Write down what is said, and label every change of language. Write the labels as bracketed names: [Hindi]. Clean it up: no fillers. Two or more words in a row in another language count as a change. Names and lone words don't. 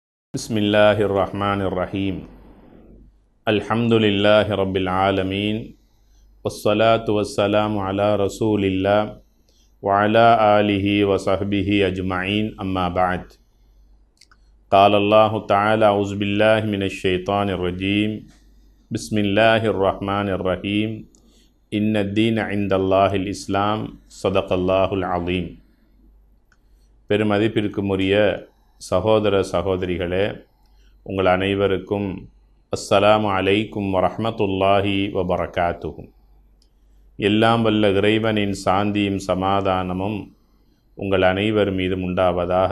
[Arabic] بسم الله الرحمن الرحيم. الحمد لله رب العالمين. والصلاة والسلام على رسول الله وعلى آله وصحبه أجمعين. أما بعد. قال الله تعالى أعوذ بالله من الشيطان الرجيم. بسم الله الرحمن الرحيم. إن الدين عند الله الإسلام. صدق الله العظيم. [Tamil] பெருமதிப்பிற்குரிய சகோதர சகோதரிகளே, உங்கள் அனைவருக்கும் [Arabic] السلام عليكم ورحمة الله وبركاته. [Tamil] எல்லாம் வல்ல இறைவனின் சாந்தியும் சமாதானமும் உங்கள் அனைவர் மீதும் உண்டாவதாக.